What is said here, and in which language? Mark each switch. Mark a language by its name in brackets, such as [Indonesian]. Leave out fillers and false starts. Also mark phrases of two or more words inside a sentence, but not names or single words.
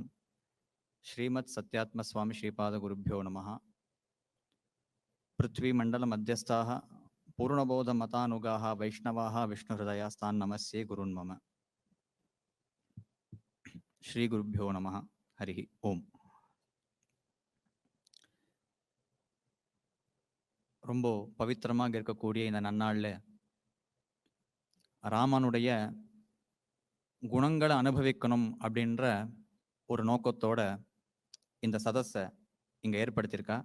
[Sanskrit] श्रीमत् सत्यात्मस्वामी श्रीपादगुरुभ्यो नमः। पृथ्वीमण्डलमध्यस्थाः पूर्णबोधमतानुगाः वैष्णवाः विष्णुहृदयास्तान् नमस्ये गुरुन् मम। श्रीगुरुभ्यो नमः। हरिः ओम्. [Tamil] ரொம்ப பவித்திரமாக இருக்கக்கூடிய இந்த நன்னாளில் ராமனுடைய குணங்களை அனுபவிக்கணும் அப்படின்ற ஒரு நோக்கத்தோட இந்த சதஸை இங்கே ஏற்படுத்தியிருக்கா.